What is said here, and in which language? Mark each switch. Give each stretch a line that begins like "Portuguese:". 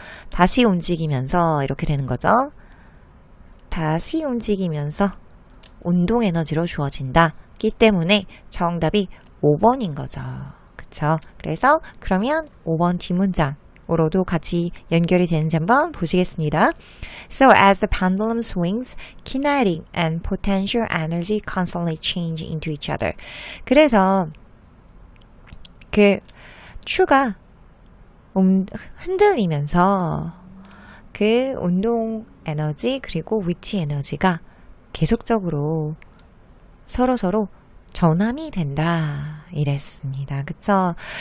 Korean: 다시 움직이면서 이렇게 되는 거죠. 다시 움직이면서 운동 에너지로 주어진다기 때문에 정답이 5번인 거죠. 그쵸? 그래서 그러면 5번 뒷문장으로도 같이 연결이 되는지 한번 보시겠습니다.
English: So as the pendulum swings, kinetic and potential energy constantly change into each other.
Korean: 그래서 그 추가 흔들리면서 그 운동 에너지 그리고 위치 에너지가 계속적으로 서로 전환이 된다 이랬습니다. 그쵸?